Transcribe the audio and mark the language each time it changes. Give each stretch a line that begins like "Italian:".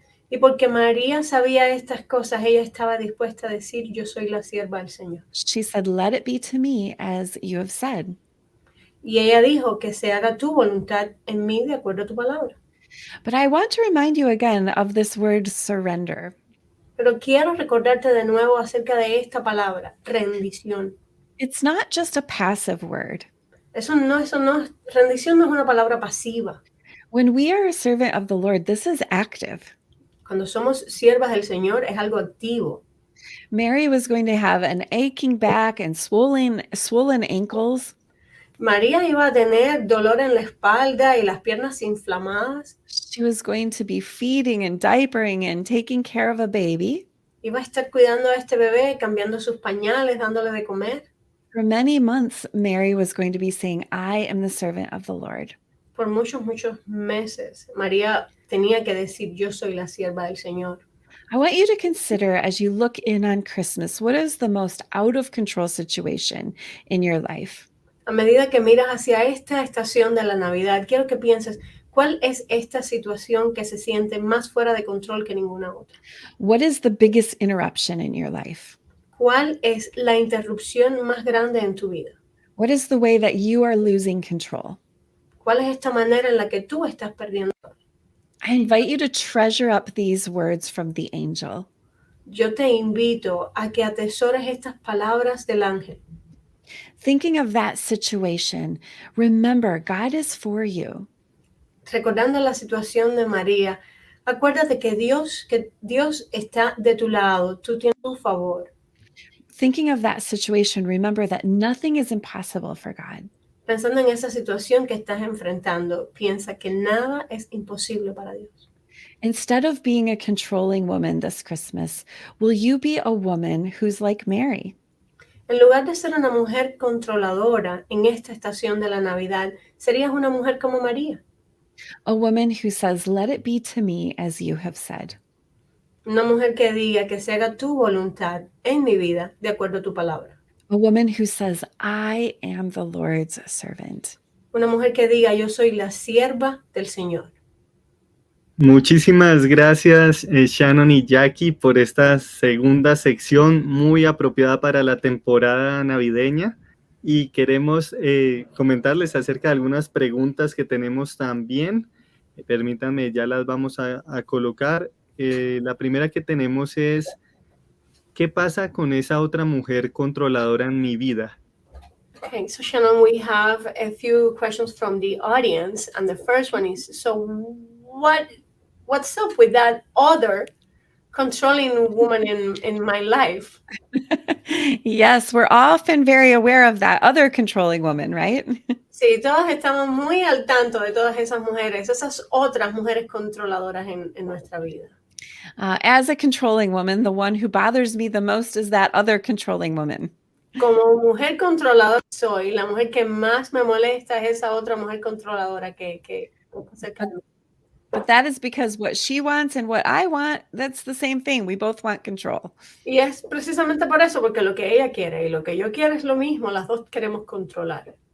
Spanish: Y porque María sabía estas cosas, ella estaba dispuesta a decir, yo soy la sierva del Señor.
English: She said, let it be to me as you have said.
Spanish: Y ella dijo que se haga tu voluntad en mí de acuerdo a tu palabra.
English: But I want to remind you again of this word surrender.
Spanish: Pero quiero recordarte de nuevo acerca de esta palabra, rendición.
English: It's not just a passive word.
Spanish: Rendición no es una palabra pasiva.
English: When we are a servant of the Lord, this is active.
Spanish: Cuando somos siervas del Señor es algo activo.
English: Mary was going to have an aching back and swollen ankles.
Spanish: María iba a tener dolor en la espalda y las piernas inflamadas.
English: She was going to be feeding and diapering and taking care of a baby.
Spanish: Iba a estar cuidando a este bebé, cambiando sus pañales, dándole de comer.
English: For many months, Mary was going to be saying, I am the servant of the Lord.
Spanish: Por muchos meses, María tenía que decir, yo soy la sierva del Señor.
English: I want you to consider as you look in on Christmas, what is the most out of control situation in your life?
Spanish: A medida que miras hacia esta estación de la Navidad, quiero que pienses, ¿cuál es esta situación que se siente más fuera de control que ninguna otra?
English: What is the biggest interruption in your life?
Spanish: ¿Cuál es la interrupción más grande en tu vida?
English: What is the way that you are losing control?
Spanish: ¿Cuál es esta manera en la que tú estás perdiendo?
English: I invite you to treasure up these words from the angel.
Spanish: Yo te invito a que atesores estas palabras del ángel.
English: Thinking of that situation, remember, God is for you.
Spanish: Recordando la situación de María, acuérdate que Dios está de tu lado, tú tienes tu favor.
English: Thinking of that situation, remember that nothing is impossible for God.
Spanish: Pensando en esa situación que estás enfrentando, piensa que nada es imposible para Dios.
English: Instead of being a controlling woman this Christmas, will you be a woman who's like Mary?
Spanish: En lugar de ser una mujer controladora en esta estación de la Navidad, serías una mujer como María.
English: A woman who says, let it be to me as you have said.
Spanish: Una mujer que diga que se haga tu voluntad en mi vida de acuerdo a tu palabra.
English: A woman who says, I am the Lord's servant.
Spanish: Una mujer que diga, yo soy la sierva del Señor. Muchísimas gracias, Shannon y Jackie, por esta segunda sección muy apropiada para la temporada navideña. Y queremos comentarles acerca de algunas preguntas que tenemos también. Permítanme, ya las vamos a colocar. La primera que tenemos es, ¿qué pasa con esa otra mujer controladora en mi vida?
English: Okay, so Shannon, we have a few questions from the audience, and the first one is, so what's up with that other controlling woman in my life? Yes, we're often very aware of that other controlling woman, right?
Spanish: Sí, todos estamos muy al tanto de todas esas mujeres, esas otras mujeres controladoras en nuestra vida.
English: As a controlling woman, the one who bothers me the most is that other controlling woman.
Spanish: Como mujer controladora soy, la mujer que más me molesta es esa otra mujer controladora que está cerca de mí.
English: But that is because what she wants and what I want, that's the same thing. We both want control.
Spanish: Y es precisamente por eso, porque lo que ella quiere y lo que yo quiero es lo mismo, las dos queremos controlar.